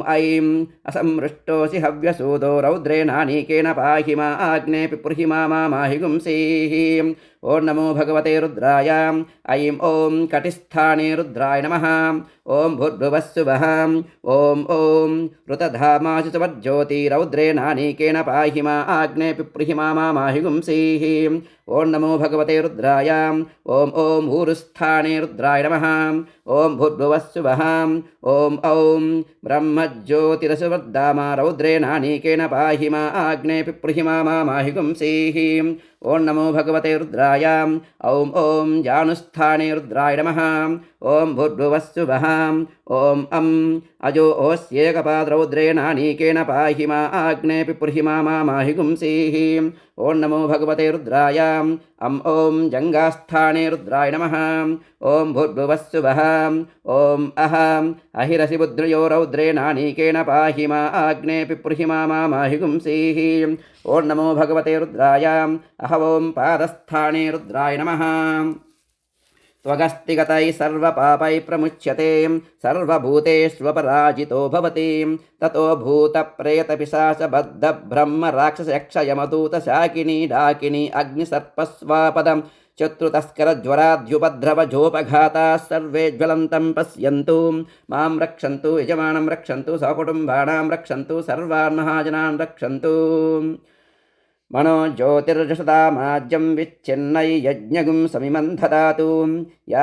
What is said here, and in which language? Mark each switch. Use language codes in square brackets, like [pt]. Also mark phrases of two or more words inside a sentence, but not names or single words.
[sa] ऐं असमृष्टोऽसि हव्यसूदो रौद्रेणानीकेन पाहि मा आग्ने पिप्रिहि मा माहि पुंसीः ॐ नमो भगवते रुद्राय ऐं ॐ कटिस्थाने रुद्राय नमः ॐ भूर्भुवस्सुवः ॐ ऋतधामासि सुवर्ज्योति रौद्रेणानीकेन पाहि मा आग्ने पिप्रिहि मा माहि पुंसीः ॐ नमो भगवते रुद्राय ॐ ऊरुस्थाने रुद्राय नमः ॐ भूर्भुवस्सुवः ॐ ब्रह्मज्योतिरसुवर्धामा रौद्रेणानीकेन पाहि मा आग्ने पिप्रिहि मा माहि पुंसीः ఓం నమో భగవతే రుద్రాయ ఓం ఓం జానుస్థానే రుద్రాయ నమః ఓం భూర్భువస్సువః ఓం అం అజో ఓస్యేకపాద్రౌద్రేణానీకేన పాహి మా ఆగ్నే పిపుర్హి మామాహి గుంసీః ఓం నమో భగవతే రుద్రాయ ఓం జంగాస్థానే రుద్రాయ నమః ఓం భూర్భువస్సువః ఓం అహిరసి బుద్రయో రౌద్రేణానీకేన పాహి మా ఆగ్నే పిపుర్హి మామాహి గుంసీః ఓం నమో భగవతే రుద్రాయ ఓం పాదస్థానే రుద్రాయ నమః त्वगस्तिगतैः सर्वपापैः प्रमुच्यते सर्वभूतेष्वपराजितो भवति ततो भूतप्रेतपिशाचबद्धब्रह्मराक्षसयक्षयमदूतशाकिनी डाकिनी अग्निसर्पस्वापदं चतुर्तस्करज्वराद्युपद्रवजोपघाताः सर्वे ज्वलन्तं पश्यन्तु मां रक्षन्तु यजमानं रक्षन्तु सकुटुम्बानां रक्षन्तु सर्वान् महाजनान् रक्षन्तु मनो ज्योतिर्जषदामाज्यं विच्छिन्नै यज्ञगुं समिमं ददातु या